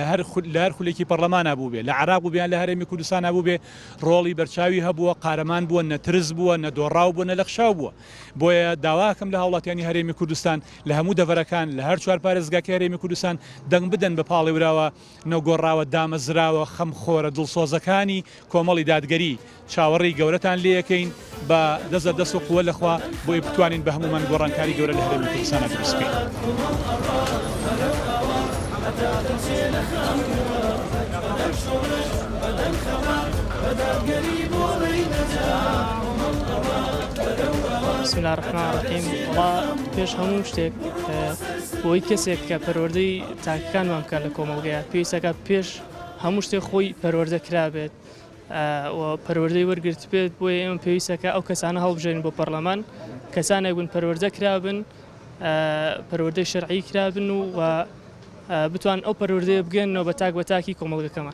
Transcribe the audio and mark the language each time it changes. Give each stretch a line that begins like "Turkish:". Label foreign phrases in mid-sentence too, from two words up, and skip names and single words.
Central Kurdish: هەر خولێکی پەرلەمانە بوو بێ لە عێراق بوو بیان لە هەرێمی کوردستانە بوو بێ ڕۆڵی بەرچاوی هەبووە قارەمان بووە نەترس بووە نەدۆڕاو بووە نەلەخشاو بووە بۆیە داواکەم لە هاوڵاتیانی هەرێمی کوردستان لە هەموو دەڤەرەکان لە هەر چوار پارێزگاکە هەرێمی کوردستان دەنگ بدەن بە پاڵێوراوە نەگۆڕاوە دامەزراوە خەمخۆرە دڵسۆزەکانی کۆمەڵی دادگەری چاوەڕی گەورەتان لێ یەکەین بە دەست و قووە لەخوا بۆی بتوانین بە هەمومان گۆڕانکاری گەورە لە هەرێمی کوردستانە دروست بکەین.
Arabic: بسم الله الرحمن الرحیم
Central Kurdish: پێش هەموو شتێک بۆی کەسێک کە پەروەردەی تاکەکانمان بکات لە کۆمەڵگەیە پێویستەکە پێش هەموو شتێک خۆی پەروەردە کرابێت و پەروەردەی وەرگرت بێت بۆیە ئێمە پێویستەکە ئەو کەسانە هەڵبژێرین بۆ پەرلەمان کەسانێک بوون پەروەردە کرابن پەروەردەی شەرعی کرابن و بتوان ئەو پەروەردەیە بگەنەوە بە تاکی کۆمەڵگەکەمان